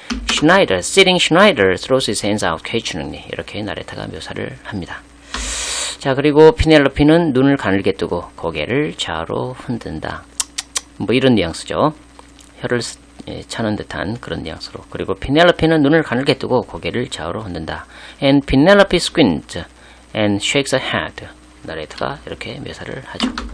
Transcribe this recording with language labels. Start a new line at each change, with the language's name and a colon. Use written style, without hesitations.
English: Schneider throws his hands out questioningly.
Korean: 이렇게 나레타가 묘사를 합니다. 자, 그리고 피넬로피는 눈을 가늘게 뜨고 고개를 좌우로 흔든다. 뭐 이런 뉘앙스죠. 혀를 차는 듯한 그런 뉘앙스로. 그리고 피넬로피는 눈을 가늘게 뜨고 고개를 좌우로 흔든다.
English: And Penelope squints and shakes her head.
Korean: 나레타가 이렇게 묘사를 하죠.